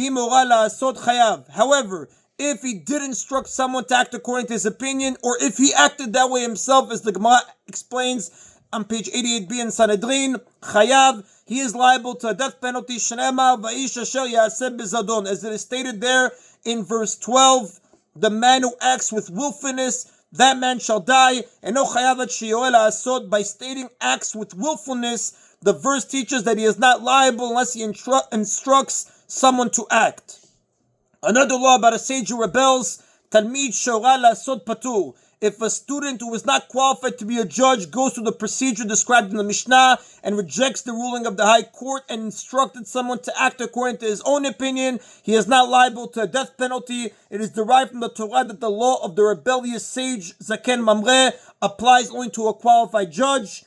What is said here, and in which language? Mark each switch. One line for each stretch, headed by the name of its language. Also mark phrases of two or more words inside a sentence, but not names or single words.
English: However, if he did instruct someone to act according to his opinion, or if he acted that way himself, as the Gemara explains on page 88b in Sanhedrin, Chayav, he is liable to a death penalty. As it is stated there in verse 12, the man who acts with willfulness, that man shall die.
Hebrew: And no chayavat sheyoel ha'asot,
English: by stating acts with willfulness, the verse teaches that he is not liable unless he instructs someone to act. Another law about a sage who rebels,
Hebrew: talmid shora la'asot patur.
English: If a student who is not qualified to be a judge goes through the procedure described in the Mishnah and rejects the ruling of the high court and instructed someone to act according to his own opinion, he is not liable to a death penalty. It is derived from the Torah that the law of the rebellious sage,
Hebrew: Zaken Mamre,
English: applies only to a qualified judge.